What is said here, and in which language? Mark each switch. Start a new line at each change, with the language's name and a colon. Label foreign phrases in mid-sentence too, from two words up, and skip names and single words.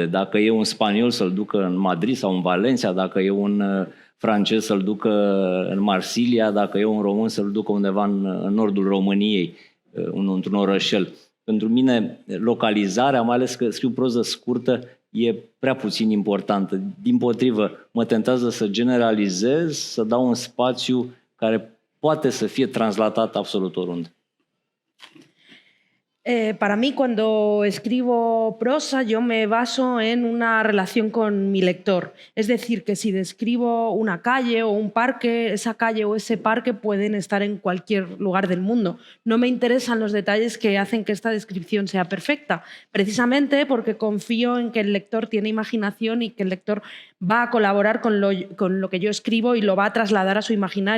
Romanian: Dacă e un spaniol, să-l ducă în Madrid sau în Valencia, dacă e un francez, să-l ducă în Marsilia, dacă e un român, să-l ducă undeva în nordul României, într-un orășel. Pentru mine, localizarea, mai ales că scriu proză scurtă, e prea puțin importantă. Dimpotrivă, mă tentează să generalizez, să dau un spațiu care poate să fie translatat absolut oriunde.
Spanish: Para mí, cuando escribo prosa, yo me baso en una relación con mi lector. Es decir, que si describo una calle o un parque, esa calle o ese parque pueden estar en cualquier lugar del mundo. No me interesan los detalles que hacen que esta descripción sea perfecta, precisamente porque confío en que el lector tiene imaginación y que el lector va a colaborar con lo que yo escribo y lo va a trasladar a su imaginario.